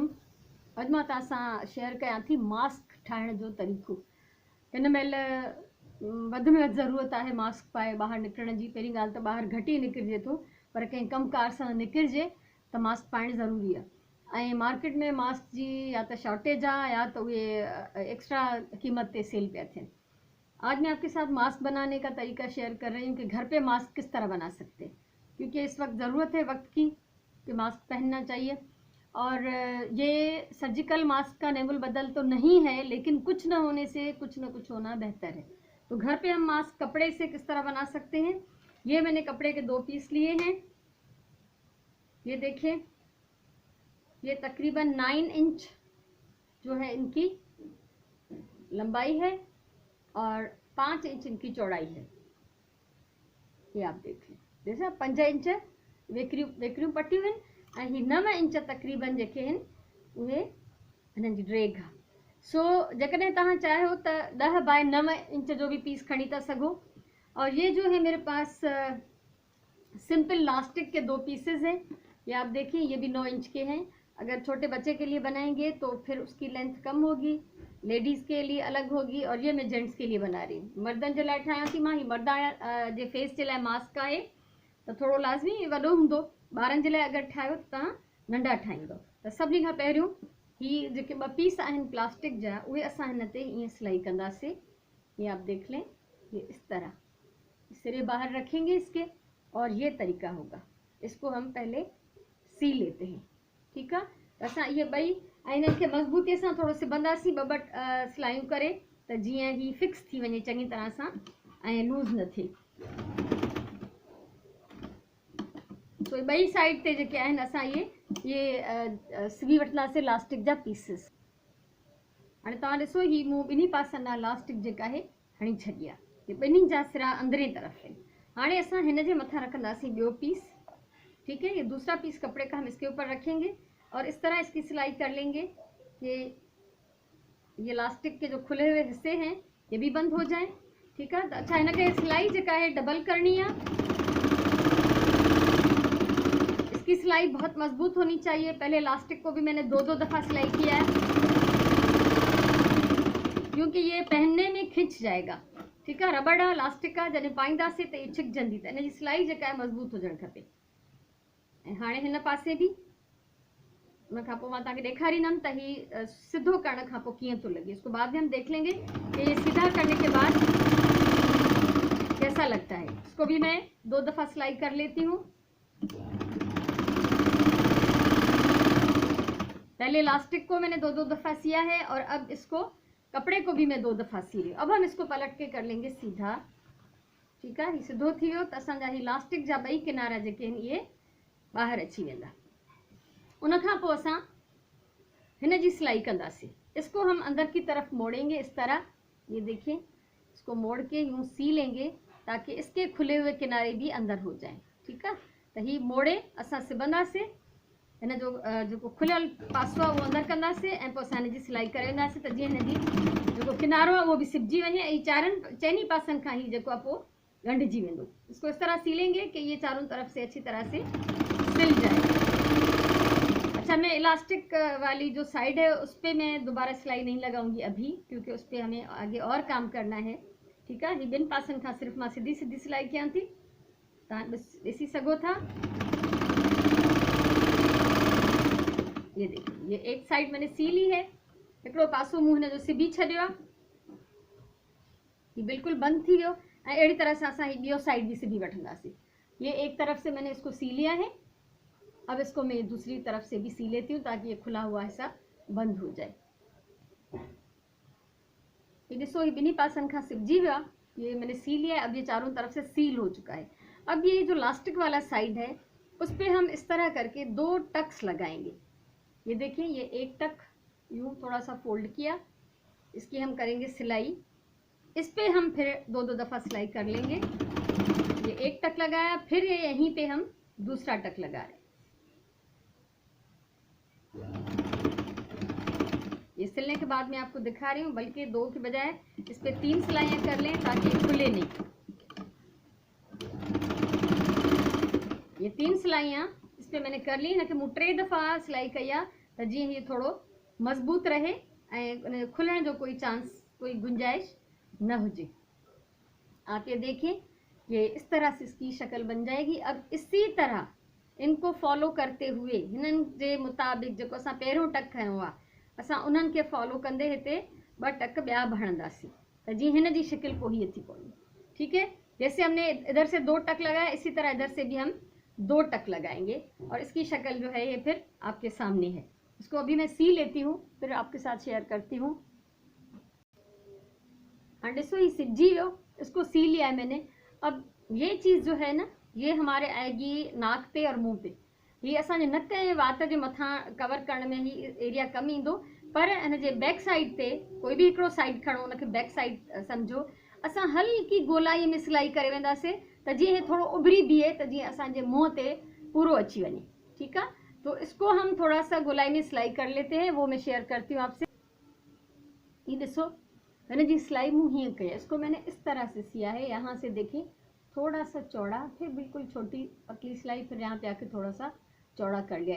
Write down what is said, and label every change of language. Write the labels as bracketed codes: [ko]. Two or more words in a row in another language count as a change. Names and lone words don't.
[sd] अॼु मां तव्हां सां शेयर कयां थी मास्क ठाहिण जो तरीक़ो। हिन महिल वधि में वधि ज़रूरत आहे मास्क पाए ॿाहिरि निकिरण जी। पहिरीं ॻाल्हि त ॿाहिरि घटि ई निकिरिजे थो, पर कंहिं कमकार सां निकिरिजे त मास्क पाइणु ज़रूरी आहे। ऐं मार्केट में मास्क जी या त शॉर्टेज आहे [hi] या तो [sd] उहे एक्स्ट्रा कीमत पे सेल पिया थियनि। [hi] आज मैं आपके साथ मास्क बनाने का तरीका शेयर कर रही हूँ कि घर पे मास्क किस तरह बना सकते हैं, क्योंकि इस वक्त ज़रूरत है वक्त की कि मास्क पहनना चाहिए। और ये सर्जिकल मास्क का नेमुल बदल तो नहीं है, लेकिन कुछ न होने से कुछ न कुछ होना बेहतर है। तो घर पे हम मास्क कपड़े से किस तरह बना सकते हैं। ये मैंने कपड़े के 2 पीस लिए हैं। ये देखिए, ये तकरीबन 9 इंच जो है इनकी लंबाई है और 5 इंच इनकी चौड़ाई है। ये आप देख लें, [sd] जैसे 5 इंच वेकरियूं पटियूं आहिनि ऐं ही 9 इंच तकरीबन जेके आहिनि उहे हिननि जी ड्रेग आहे। सो जेकॾहिं तव्हां चाहियो त 10 बाय 9 इंच जो भी पीस खणी था सघो। [hi] और ये जो है मेरे पास सिंपल लास्टिक के 2 पीसेज हैं। ये आप देखिए, ये भी 9 इंच के हैं। अगर छोटे बच्चे के लिए बनाएंगे तो फिर उसकी लेंथ कम होगी, लेडीज़ के लिए अलग होगी, और ये मैं जेंट्स के लिए बना रही हूँ। [sd] मर्दनि जे लाइ ठाहियां थी मां। ही मर्दा जे फेस जे लाइ मास्क आहे त थोरो लाज़मी वॾो हूंदो। ॿारनि जे लाइ अगरि ठाहियो त तव्हां नंढा ठाहींदो। त सभिनी खां पहिरियों ही जेके 2 पीस आहिनि प्लास्टिक जा, उहे असां हिन ते ईअं सिलाई कंदासीं। [hi] ये आप देख लें, ये इस तरह सिरे बाहर रखेंगे इसके, और ये तरीका होगा। इसको हम पहले सी लेते हैं, ठीक है। [sd] असां ये ॿई ऐं हिननि खे मज़बूतीअ सां थोरो सिबंदासीं ॿ सिलायूं करे, त जीअं ही फिक्स थी वञे चङी तरह सां ऐं लूज़ न थिए। तो ॿई साइड ते जेके आहिनि असां ये सिबी वठंदासीं लास्टिक जा पीसिस। हाणे तव्हां ॾिसो, ही मूं ॿिन्ही पासनि खां लास्टिक जेका आहे हणी छॾी आहे। ये ॿिन्ही जा सिरा अंदरे तरफ़ आहिनि। हाणे असां हिन जे मथां रखंदासीं ॿियो पीस, [hi] ठीक है। ये दूसरा पीस कपड़े का हम इसके ऊपर रखेंगे और इस तरह इसकी सिलाई कर लेंगे। ये लास्टिक के जो खुले हुए हिस्से हैं ये भी बंद हो जाए, ठीक है। अच्छा, इनके सिलाई जेका है डबल करनी है। इसकी सिलाई बहुत मजबूत होनी चाहिए। पहले लास्टिक को भी मैंने 2-2 दफ़ा सिलाई किया है, क्योंकि ये पहनने में खिंच जाएगा, ठीक है। [sd] रबड़ आहे, लास्टिक आहे, जॾहिं पाईंदासीं त ये छिकजंदी, त इन जी सिलाई जेका आहे मज़बूत हुजणु खपे। ऐं हाणे हिन पासे भी उन खां पोइ मां तव्हांखे ॾेखारींदमि त ही सिधो करण खां पोइ कीअं थो लगे। [hi] इसको बाद में हम देख लेंगे कि ये सीधा करने के बाद कैसा लगता है। इसको भी मैं 2 दफ़ा सिलाई कर लेती हूँ। पहले इलास्टिक को मैंने 2-2 दफ़ा सिया है और अब इसको कपड़े को भी मैं 2 दफ़ा सी रही हूँ। अब हम इसको पलट के कर लेंगे सीधा, ठीक है। [sd] ही सिधो थी वियो त असांजा ही इलास्टिक जा 2 किनारा जेके आहिनि इहे ॿाहिरि अची वेंदा। उन खां पोइ असां हिन जी सिलाई कंदासीं। [hi] इसको हम अंदर की तरफ मोड़ेंगे इस तरह, ये देखिए, इसको मोड़ के यूँ सी लेंगे ताकि इसके खुले हुए किनारे भी अंदर हो जाएं, ठीक है। [sd] तो ही मोड़े असां सिबंदासीं। हिन जो जेको खुलियल पासो आहे उहो अंदरि कंदासीं ऐं पोइ असां हिन जी सिलाई करे वेंदासीं त जीअं हिन जी जेको किनारो आहे उहो बि सिबजी वञे ऐं चइनी पासनि खां ही जेको आहे पोइ ॻंढिजी वेंदो। [hi] इसको इस तरह सीलेंगे कि ये चारों तरफ से अच्छी तरह से सिल जाए। अच्छा, मैं इलास्टिक वाली जो साइड है उस पर मैं दोबारा सिलाई नहीं लगाऊंगी अभी, क्योंकि उस पर हमें आगे और काम करना है, ठीक है। [sd] ही 2 पासनि खां सिर्फ़ मां सीधी सिलाई कयां थी, तव्हां ॾिसी सघो था। [hi] ये देखिए, ये एक साइड मैंने सी ली है। [sd] हिकिड़ो पासो मूं हिन जो सिबी छॾियो आहे, ये बिल्कुल बंद थी वियो। ऐं अहिड़ी तरह सां असां ही ॿियो साइड भी सिबी वठंदासीं। [hi] ये एक तरफ से मैंने इसको सी लिया है। अब इसको मैं दूसरी तरफ से भी सी लेती हूँ ताकि ये खुला हुआ हिस्सा बंद हो जाए। [sd] ये ॾिसो, ये ॿिन्ही पासनि खां सिबजी वियो आहे। [hi] ये मैंने सी लिया है। अब ये चारों तरफ से सील हो चुका है। अब ये जो लास्टिक वाला साइड है उस पर हम इस तरह करके 2 टक्स लगाएंगे। ये देखिए, ये एक टक यूँ थोड़ा सा फोल्ड किया, इसकी हम करेंगे सिलाई। इस पे हम फिर 2-2 दफ़ा सिलाई कर लेंगे। ये एक टक लगाया, फिर ये यहीं पे हम दूसरा टक लगा रहे हैं। ये सिलने के बाद मैं आपको दिखा रही हूँ, बल्कि 2 की बजाय इस पे 3 सिलाइयाँ कर लें ताकि खुले नहीं। ये 3 सिलाइयाँ इस पे मैंने कर ली, न कि [sd] मूं 3 दफ़ा सिलाई कई आहे त जीअं हीअ थोरो मज़बूत रहे ऐं उन खुलण जो कोई चांस, कोई गुंजाइश न हुजे। [hi] आप ये देखें कि इस तरह से इसकी शक्ल बन जाएगी। अब इसी तरह इनको फॉलो करते हुए [sd] हिननि जे मुताबिक़ जेको असां पहिरियों टक खयों आहे, असां उन्हनि खे फॉलो कंदे हिते 2 टक ॿिया भरंदासीं त जीअं हिन जी शिकिल पोइ हीअ थी पवंदी। [hi] ठीक है, जैसे हमने इधर से 2 टक लगाए, इसी तरह इधर से भी हम 2 टक लगाएंगे और इसकी शक्ल जो है ये फिर आपके सामने है। इसको अभी मैं सी लेती हूँ, फिर आपके साथ शेयर करती हूँ। [sd] हाँ ॾिसो ही सिजी वियो, [hi] इसको सी लिया है मैंने। अब ये चीज़ जो है ना, ये हमारे आएगी नाक पे और मुंह पे। [sd] ये असांजे नक ऐं वात जे मथां कवर करण में ही एरिया कम ईंदो, पर हिन जे बैक साइड ते कोई बि हिकिड़ो साइड खणो, उनखे बैक साइड सम्झो, असां हल्की गोलाई में सिलाई करे वेंदासीं त जीअं हे थोड़ो उभरी बीहे त जीअं असांजे मुंह ते पूरो अची वञे। ठीकु आहे, [hi] तो इसको हम थोड़ा सा गोलाई में सिलाई कर लेते हैं, वो मैं शेयर करती हूँ आपसे। [sd] ये ॾिसो [hi] मैंने जी सिलाई मुँह हीअं कई है, इसको मैंने इस तरह से सिया है। यहाँ से देखिए थोड़ा सा चौड़ा, फिर बिल्कुल छोटी पतली सिलाई, फिर यहाँ पे आके थोड़ा सा चौड़ा कर लिया।